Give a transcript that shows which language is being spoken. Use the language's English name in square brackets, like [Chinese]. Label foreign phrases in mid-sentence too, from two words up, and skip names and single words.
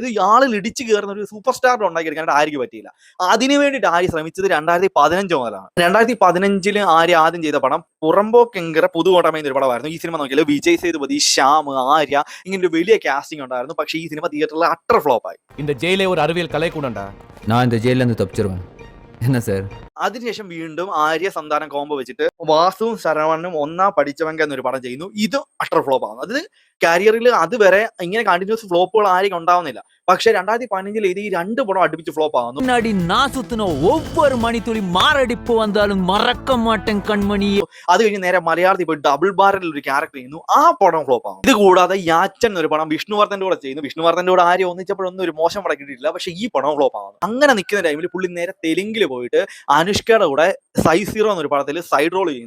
[Malayalam] അതായത് ആളിൽ ഇടിച്ചു കയറുന്ന ഒരു സൂപ്പർ സ്റ്റാറിന്റെ ഉണ്ടാക്കിയെടുക്കാനായിട്ട് ആര്യക്ക് പറ്റിയില്ല. അതിനു വേണ്ടിയിട്ട് ആര്യ ശ്രമിച്ചത് 2015 മുതലാണ്. 2015 ആര്യ ആദ്യം ചെയ്ത പടം പുറമ്പോക്കെങ്കര പുതുകോട്ടമ എന്നൊരു പടമായിരുന്നു. ഈ സിനിമ നോക്കിയാൽ വിജയ് സേതുപതി, ശ്യാം, ആര്യ ഇങ്ങനെ ഒരു വലിയ കാസ്റ്റിംഗ് ഉണ്ടായിരുന്നു. പക്ഷേ ഈ സിനിമ തിയേറ്ററിൽ [English] utter flop [Malayalam] ആയി. [Tamil] இந்த ஜெயிலே ஒரு அறிவியல் கலை கூட நான் இந்த ஜெயில இருந்து தப்பிச்சிருவேன். என்ன சார்? [Malayalam] അതിനുശേഷം വീണ്ടും ആര്യ സന്താനം കോംബോ വെച്ചിട്ട് വാസുവും ശരവണനും ഒന്നാ പഠിച്ചവങ്ക എന്നൊരു പടം ചെയ്യുന്നു. ഇത് [English] utter flop [Malayalam] ആവുന്നു. അത് കരിയറിൽ അതുവരെ ഇങ്ങനെ കണ്ടിന്യൂസ് ഫ്ലോപ്പുകൾ ആരും ഉണ്ടാവുന്നില്ല. പക്ഷെ 2015 ഇത് ഈ 2 പടം അടുപ്പിച്ച് ഫ്ലോപ്പ് ആവുന്നു. [Tamil] முன்னாடி நான் சுத்தின ஒவ்வொரு மணித்துளி மாரடிப்பு வந்தாலும் மறக்க மாட்டேன் கண்மணி. [Malayalam] അത് കഴിഞ്ഞ് നേരെ മലയാളത്തിൽ പോയി ഡബിൾ ബാരലിൽ ഒരു ക്യാരക്ടർ ചെയ്യുന്നു. ആ പടം ഫ്ലോപ്പ് ആവും. ഇത് കൂടാതെ യാച്ചൻ എന്നൊരു പടം വിഷ്ണുവർദ്ധന്റെ കൂടെ ചെയ്യുന്നു. വിഷ്ണുവർദ്ധന്റെ കൂടെ ആര്യ ഒന്നിച്ചപ്പോഴൊന്നും ഒരു മോശം പടം കിട്ടിയിട്ടില്ല. പക്ഷെ ഈ പടം ഫ്ലോപ്പ് ആവുന്നു. അങ്ങനെ നിൽക്കുന്ന ടൈമിൽ പുള്ളി നേരെ തെലുങ്കിൽ പോയിട്ട് അനുഷ്കയുടെ കൂടെ സൈസ് 0 എന്നൊരു പടത്തിൽ [English] side role [Malayalam] ചെയ്യുന്നു.